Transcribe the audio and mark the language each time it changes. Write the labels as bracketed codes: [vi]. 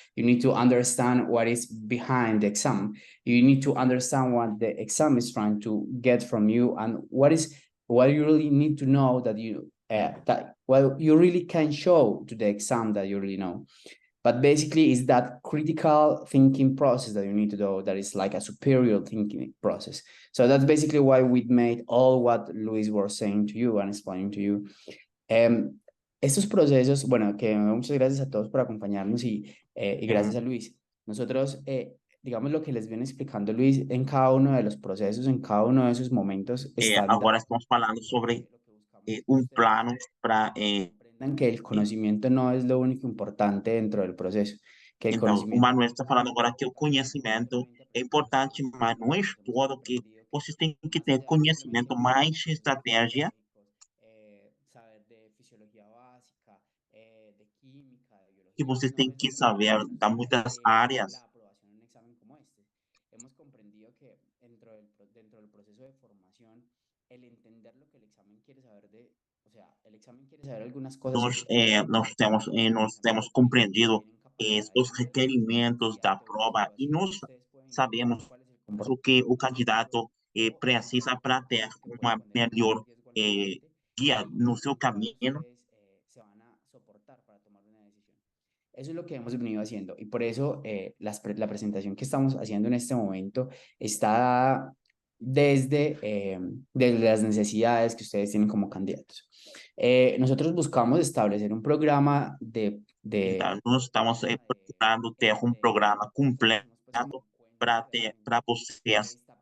[en] You need to understand what is behind the exam. You need to understand what the exam is trying to get from you, and what you really need to know that you you really can show to the exam that you really know. But basically, it's that critical thinking process that you need to do that is like a superior thinking process. So that's basically why we made all what Luis was saying to you and explaining to you. [es] Estos procesos, bueno, que muchas gracias a todos por acompañarnos y gracias a Luis. Nosotros, digamos, lo que les viene explicando Luis en cada uno de los procesos, en cada uno de esos momentos, está [pt] Agora estamos falando sobre plano para. [es] comprendan que el conocimiento no es lo único importante dentro del proceso. Que el [pt] Então, o [es] conocimiento [pt] Manuel está falando agora que o conhecimento é importante, mas não é todo que vocês têm que ter conhecimento, mais estratégia. [es] Saber de fisiología básica, de química, de biología. [pt] Que vocês têm que saber de muitas áreas. [es] La aprobación en un examen como este. Hemos comprendido que dentro del proceso de formación, el entender lo que el examen quiere saber o sea, el examen quiere saber algunas cosas. [pt] Nós temos compreendido os requerimentos da prova e nós sabemos o que o candidato precisa para ter uma melhor guia no seu caminho. [es] Se van a soportar para tomar una decisión. Eso es lo que hemos venido haciendo, y por eso la presentación que estamos haciendo en este momento está desde las necesidades que ustedes tienen como candidatos. Nosotros buscamos establecer un programa [pt] Então, nós estamos procurando ter um programa completo para vocês.